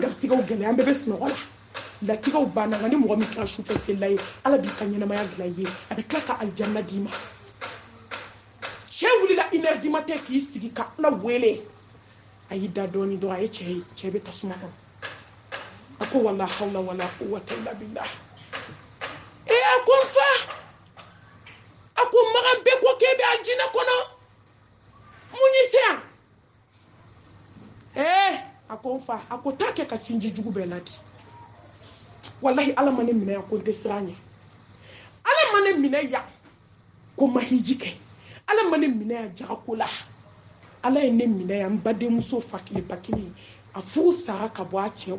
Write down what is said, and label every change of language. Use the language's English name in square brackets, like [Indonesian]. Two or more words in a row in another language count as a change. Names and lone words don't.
[Bambara] garisigɛw gɛlɛya an bɛɛ bɛ sunɔgɔ la latigɛw banna nka ni mɔgɔ min kɛra sufɛ selila ye ala b'i ka ɲɛnamaya dilan i ye a bɛ tila ka alijanna d'i ma cɛ wulila 1 [French] heure du matin [Bambara] k'i sigi ka ala wele a y'i da dɔɔni dɔrɔn a ye cɛ bɛ tasuma kɔnɔ a ko [Arabic] ولا حول ولا قوة إلا بالله [Bambara] a ko n fa a ko magan bɛɛ ko k'e bɛ alijinɛ kɔnɔ mun y'i se yan a ko n fa a ko taa kɛ ka sinji jugu bɛɛ ladi wallahi ala ma ne minɛ yan ko n tɛ siran ɲɛ ala ma ne minɛ yan ko ma hiji kɛ ala ma ne minɛ yan jagako la ala ye ne minɛ yan n badenmuso fa kelen ba kelen a furu sara ka bɔ a cɛ